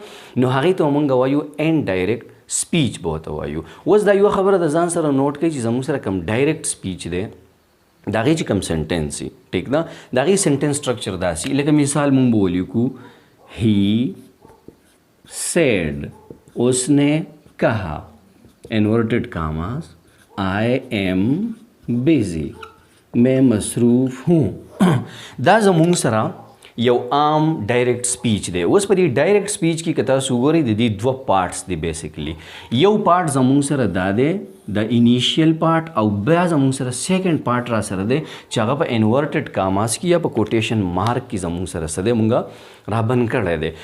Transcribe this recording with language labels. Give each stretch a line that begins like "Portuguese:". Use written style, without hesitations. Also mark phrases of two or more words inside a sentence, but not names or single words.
Pashto: نو هغې ته مونږ وایو
English: indirect speech
Pashto: به ورته وایو. اوس دا یوه خبره د ځان سره نوټ کړئ چې زموږ سره کوم
English: direct speech
Pashto: دی، د هغې چې کوم سنټنس وي، ټیک ده، د هغې
English: sentence structure
Pashto: داسې لکه مثال مونږ به ولیکو
English: he said,
Urdu: اس نے کہا،
English: inverted commas، I am busy،
Urdu: میں مصروف ہوں.
Pashto: دا زمونږ سره یو عام
English: direct speech
Pashto: دی. اوس په دې
English: direct speech
Pashto: کې که تاسو وګورئ د دې دوه پارټس دي بیسیکلی. یو پارټ زمونږ سره دا دی د
English: initial part,
Pashto: او بیا زمونږ سره
English: second part
Pashto: را سره دی چې هغه په
English: inverted commas
Pashto: کې یا په
English: quotation mark
Pashto: کې زمونږ سره څه دی مونږ رابند کړی دی.